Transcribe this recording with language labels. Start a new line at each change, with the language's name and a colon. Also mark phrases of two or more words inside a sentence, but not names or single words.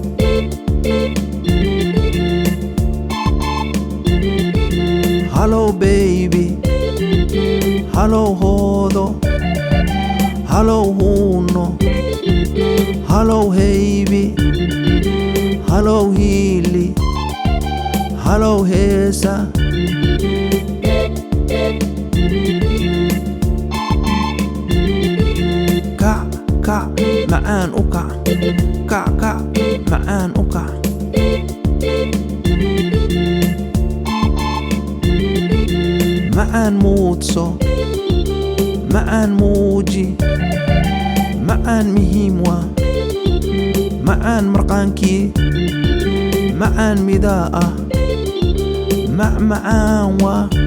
English: Hello baby
Somali: Hello hoodo Hello huuno Hello haybi Hello hiili Hello heesa Kac Kac macaan u kac Kac Kac macaan u kac macaan muudso macaan muuji macaan muhiim waa macaan marqaankii macaan midaa ah macmacaan waa